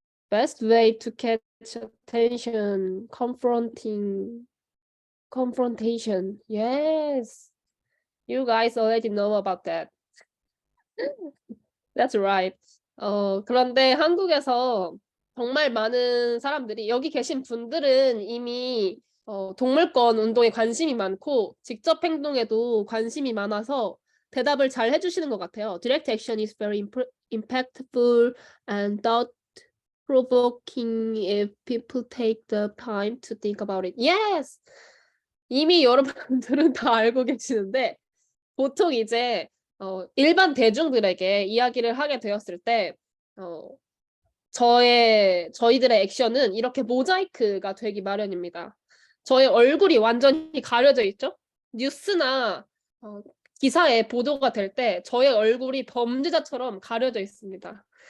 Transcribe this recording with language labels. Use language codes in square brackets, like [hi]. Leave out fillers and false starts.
[en] Best way to catch attention, confrontation. Yes, you guys already know about that. That's right. [ko] 그런데 한국에서 정말 많은 사람들이 여기 계신 분들은 이미 동물권 운동에 관심이 많고 직접 행동에도 관심이 많아서 대답을 잘 해주시는 것 같아요. [en] Direct action is very impactful and thought-provoking if people take the time to think about it. Yes! [ko] 이미 여러분들은 다 알고 계시는데 보통 이제 일반 대중들에게 이야기를 하게 되었을 때 저희들의 액션은 이렇게 모자이크가 되기 마련입니다. 저의 얼굴이 완전히 가려져 있죠? 뉴스나 기사에 보도가 될 때 저의 얼굴이 범죄자처럼 가려져 있습니다.